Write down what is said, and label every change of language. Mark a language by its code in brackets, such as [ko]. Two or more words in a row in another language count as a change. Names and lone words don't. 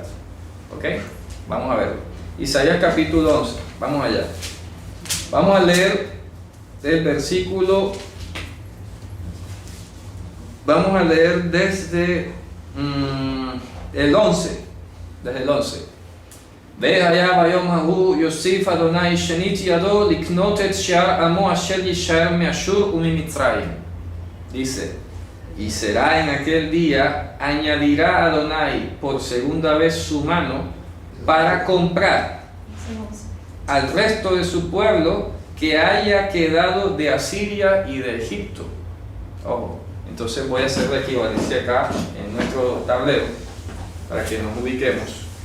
[es] ¿Ok? Vamos a verlo. Isaías capítulo 11, vamos allá. Vamos a leer el versículo, vamos a leer desde el 11, desde el 11. [he] והיה ביום ההוא יוסיף אדוני שנית ידו לקנות את שאר עמו אשר יישאר מאשור וממצרים. [es] Dice, y será en aquel día, añadirá Adonai por segunda vez su mano para comprar al resto de su pueblo que haya quedado de Asiria y de Egipto. Ojo, entonces voy a hacer la equivalencia acá en nuestro tablero para que nos ubiquemos.